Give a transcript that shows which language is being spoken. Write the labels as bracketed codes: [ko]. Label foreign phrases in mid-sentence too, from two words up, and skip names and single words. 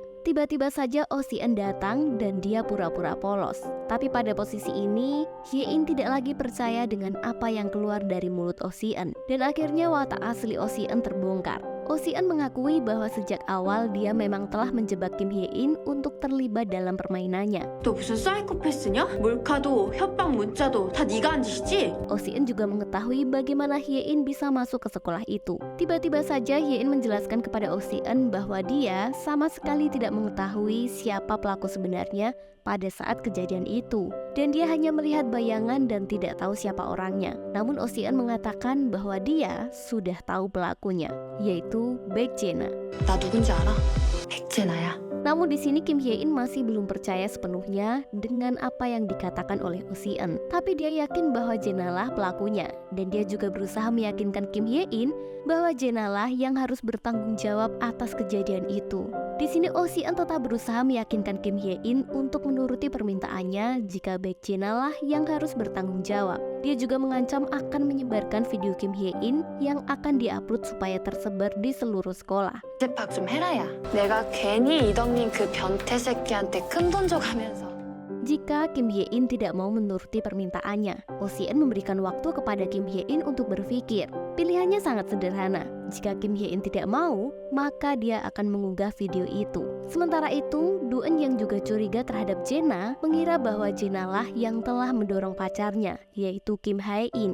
[id] Tiba-tiba saja Oh Si-eun datang dan dia pura-pura polos. Tapi pada posisi ini, Hye-in tidak lagi percaya dengan apa yang keluar dari mulut Oh Si-eun. Dan akhirnya watak asli Oh Si-eun terbongkar. Oh Si-eun mengakui bahwa sejak awal dia memang telah menjebak Kim Hye-in untuk terlibat dalam permainannya. [ko] 너 무슨 사이코패스냐? 몰카도 협박 문자도 다 네가 한 짓이지? [id] Oh Si-eun juga mengetahui bagaimana Hye-in bisa masuk ke sekolah itu. Tiba-tiba saja Hye-in menjelaskan kepada Oh Si-eun bahwa dia sama sekali tidak mengetahui siapa pelaku sebenarnya pada saat kejadian itu. Dan dia hanya melihat bayangan dan tidak tahu siapa orangnya. Namun Oh Si-eun mengatakan bahwa dia sudah tahu pelakunya, yaitu Baek Jae-na. [ko] 나 누군지 알아? 백제나야. [id] Namun di sini Kim Hye-in masih belum percaya sepenuhnya dengan apa yang dikatakan oleh Oh Si-eun. Tapi dia yakin bahwa Jae-na lah pelakunya, dan dia juga berusaha meyakinkan Kim Hye-in bahwa Jae-na lah yang harus bertanggung jawab atas kejadian itu. Di sini Oh Si-eun tetap berusaha meyakinkan Kim Hye-in untuk menuruti permintaannya jika Baek Jae-na lah yang harus bertanggung jawab. Dia juga mengancam akan menyebarkan video Kim Hye-in yang akan diupload supaya tersebar di seluruh sekolah. [ko] 재팍 좀 해라야. 내가 괜히 이덕민 그 변태 새끼한테 큰돈 줘가면서. [id] Jika Kim Hye-in tidak mau menuruti permintaannya, Oh Si-eun memberikan waktu kepada Kim Hye-in untuk berpikir. Pilihannya sangat sederhana. Jika Kim Hye-in tidak mau, maka dia akan mengunggah video itu. Sementara itu, Do-eun yang juga curiga terhadap Jae-na mengira bahwa Jae-na lah yang telah mendorong pacarnya, yaitu Kim Hae-in.